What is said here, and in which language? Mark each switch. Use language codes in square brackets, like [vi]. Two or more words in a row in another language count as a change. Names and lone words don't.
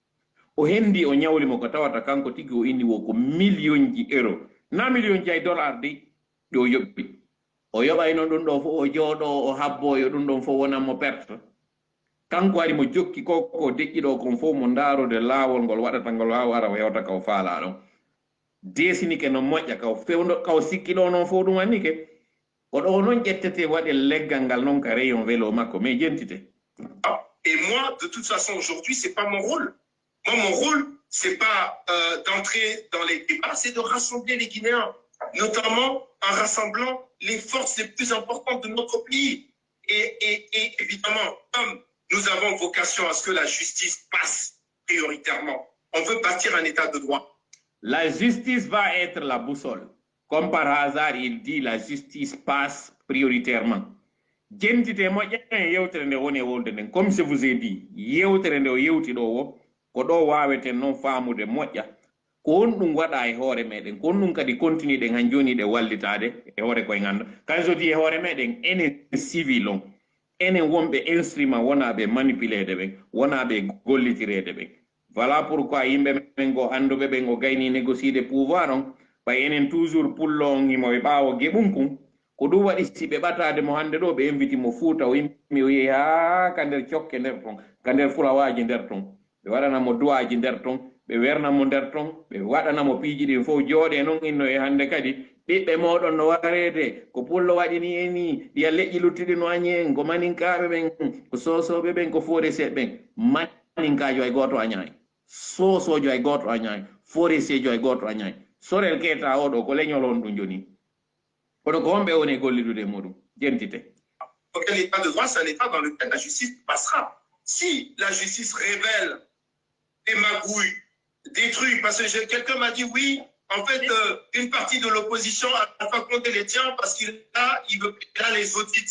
[ff] o hendi o ñawli mo ko tawata kanko tigi o inni wo ko million ji euro na million ji ay dollar de ɗi o yoɓɓi o yoɓayno ɗum ɗo fof o jooɗo o habboyo ɗum ɗon fof wonan mo perte kanko ari mo jokki koko deƴƴiɗo kon fof mo ndarude laawol ngol waɗata ngol wawa ara o hewta kaw faala ɗon desinike no moƴƴa kaw fewdo kaw sikkiɗo noon fof ɗum annike oɗo noon ƴettete waɗe leggal ngal noon ka rayon vélo makko mais jentite. [fr] Et moi de toute façon aujourd'hui c'est pas mon rôle. Moi, mon rôle, c'est pas d'entrer dans les débats, c'est de rassembler les Guinéens, notamment en rassemblant les forces les plus importantes de notre pays. Et évidemment, comme nous avons vocation à ce que la justice passe prioritairement, on veut bâtir un état de droit. La justice va être la boussole. Comme par hasard, il dit la justice passe prioritairement. [ff] Jentite moƴƴa yewtere nde woni e wolde nden [fr] comme je vous ai dit [ff] yewtere nde o yewti ɗo wo ko ɗo waweten noon faamude moƴƴa ko on ɗum waɗa e hoore meɗen ko on ɗum kadi continue ɗen han joni ɗe wallitade e hoore koye ganda kan so di e hoore meɗen enen civil on enen wonɓe instrument wonaɓe manipulede ɓen wonaɓe gollitirede ɓen [fr] voilà pourquoi [ff] yimɓe men go anduɓe ɓen o gayni négociede pouvoir on ɓay enen toujours pullo on himo e ɓaawo geɓunkun ko ɗum waɗi si ɓe ɓatade mo hande ɗo ɓe inviti mo Fuuta o yimmi o yehi ha ka nder cokke nder ton ka nder fulawaji nder ton ɓe waɗanamo duwaji nder ton ɓe wernamo nder ton ɓe waɗanamo piiji ɗin fof jooɗe noon inno e hande kadi ɓiɓɓe moɗon no warede ko pullo waɗini e ni ɗiya leƴƴi luttiɗi no añi en ko maninkaɓe ɓen ko sosoɓe ɓen ko forestier ɓen maninkajo ay goto añayi sosojo ay goto añayi forestier jo ay goto añayi sorel keta oɗo ko leñol on ɗum joni kono ko homɓe woni gollidude muɗum jentite. [fr] Un état de droit, c'est un état dans lequel la justice passera. Si la justice révèle des magouilles, des trucs, parce que quelqu'un m'a dit oui, en fait, une partie de l'opposition a pas compté les tiens parce qu'il a les audits.